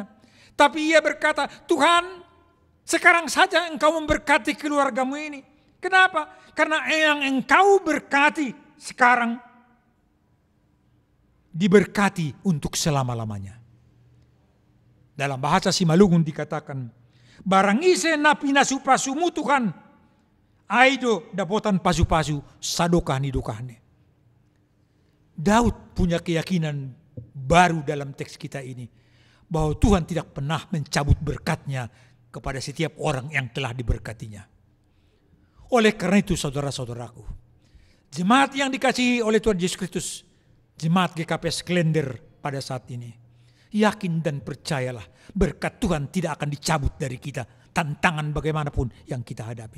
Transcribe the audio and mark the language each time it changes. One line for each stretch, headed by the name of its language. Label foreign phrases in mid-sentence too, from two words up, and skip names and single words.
Indonesian: Tapi ia berkata, Tuhan, sekarang saja Engkau memberkati keluargamu ini. Kenapa? Karena yang Engkau berkati sekarang diberkati untuk selama-lamanya. Dalam bahasa Simalungun dikatakan,
Batak Simalungun: barang ise napi nasupasumu Tuhan, aido dapotan pasu-pasu sadokahni dokahne.
Indonesian: Daud punya keyakinan baru dalam teks kita ini, bahwa Tuhan tidak pernah mencabut berkatnya kepada setiap orang yang telah diberkatinya. Oleh karena itu saudara-saudaraku, jemaat yang dikasihi oleh Tuhan Yesus Kristus, jemaat GKP Sklender pada saat ini, yakin dan percayalah berkat Tuhan tidak akan dicabut dari kita, tantangan bagaimanapun yang kita hadapi.